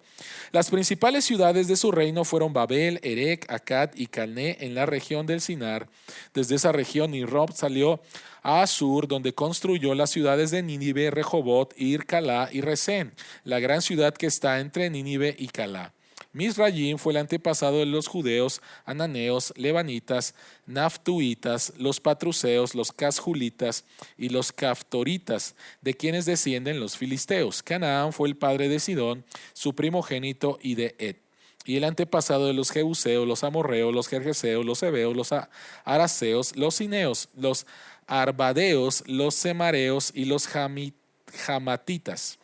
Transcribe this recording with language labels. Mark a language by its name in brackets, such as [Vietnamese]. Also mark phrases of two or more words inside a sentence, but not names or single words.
[Spanish] Las principales ciudades de su reino fueron Babel, Erec, Akkad y Calné en la región del Sinar. Desde esa región Nimrod salió a Asur, donde construyó las ciudades de Nínive, Rehobot, Ir, Calá y Resén, la gran ciudad que está entre Nínive y Calá. Misrayim fue el antepasado de los judeos, ananeos, lebanitas, naftuitas, los patruseos, los casjulitas y los caftoritas, de quienes descienden los filisteos. Canaán fue el padre de Sidón, su primogénito, y de Et. Y el antepasado de los jebuseos, los amorreos, los gergeseos, los heveos, los araseos, los cineos, los arbadeos, los semareos y los jamatitas.